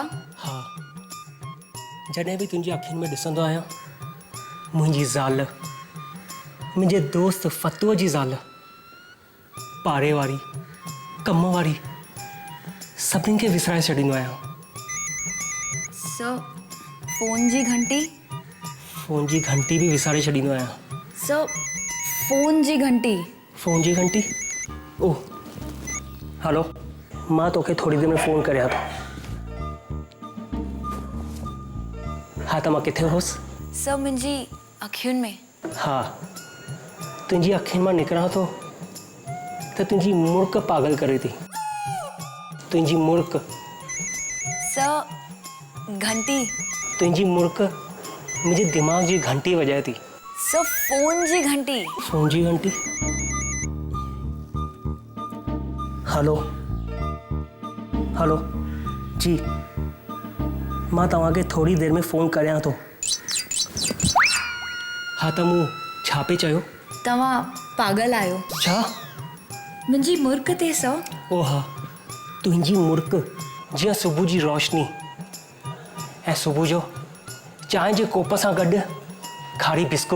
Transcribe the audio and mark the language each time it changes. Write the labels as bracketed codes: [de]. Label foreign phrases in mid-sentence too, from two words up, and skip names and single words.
[sd] हा, जॾहिं बि तुंहिंजी अखियुनि में ॾिसंदो आहियां, मुंहिंजी ज़ाल, मुंहिंजे दोस्त फतूअ जी ज़ाल, पाड़े वारी, कम वारी, सभिनी खे विसारे छॾींदो आहियां। सो फोन जी घंटी? फोन जी घंटी बि विसारे छॾींदो आहियां। सो फोन जी घंटी? ओह, हेलो, मां तोखे थोड़ी देर में फ़ोन करियां थो। हा, त मां किथे हुउसि? सर मुंहिंजी अखियुनि में। हा, तुंहिंजी अखियुनि मां निकिरां थो त तुंहिंजी मुर्क पागल करे थी। तुंहिंजी मुर्क। सर घंटी? तुंहिंजी मुर्क मुंहिंजे दिमाग़ जी घंटी वॼाए थी। सर फोन जी घंटी? फोन जी घंटी? हेलो जी, मां तव्हांखे थोड़ी देर में फ़ोन करियां थो। हा, त मूं छा पे चयो? तव्हां पागल आहियो। छा? मुंहिंजी मुर्क ते सर? ओ हा, तुंहिंजी मुर्क जीअं सुबुह जी रोशनी ऐं सुबुह जो चांहि जे कोप सां गॾु खारी बिस्कुट